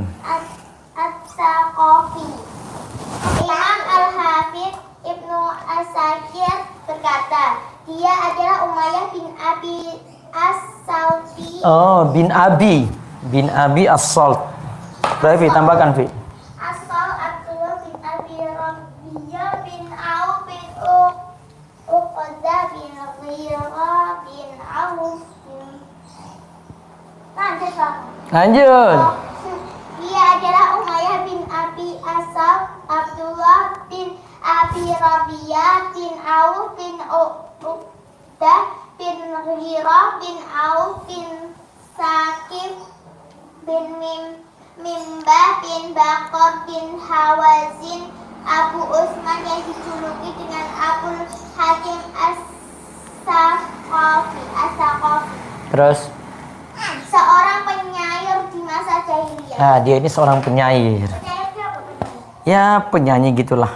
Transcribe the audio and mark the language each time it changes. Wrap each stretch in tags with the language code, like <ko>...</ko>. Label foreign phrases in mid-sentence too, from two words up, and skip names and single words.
<id>As-Saqafi. Imam Al-Hafidh Ibnu Asakir berkata, dia adalah Umayyah bin Abi As-Salti. Oh, bin Abi As-Salt. Berarti tambahkan, Vi. Asal Abdullah bin Abi Rabi'ah bin Auf bin Uqadah bin Ghirah bin Auf bin Lanjut Pak. Lanjut. Dia adalah Umayyah bin Abi Asal Abdullah bin Abi Rabi'ah bin Auf bin Uqadah bin Ghirah bin Auf bin Sakif bin Mimbah bin Bakar bin Hawazin Abu Utsman yang dijuluki dengan Abul Hakim As-Saqafi. Terus, Seorang penyair di masa jahiliyah. nah dia ini seorang penyair. Penyair itu apa penyair? Ya, penyanyi gitulah.</id>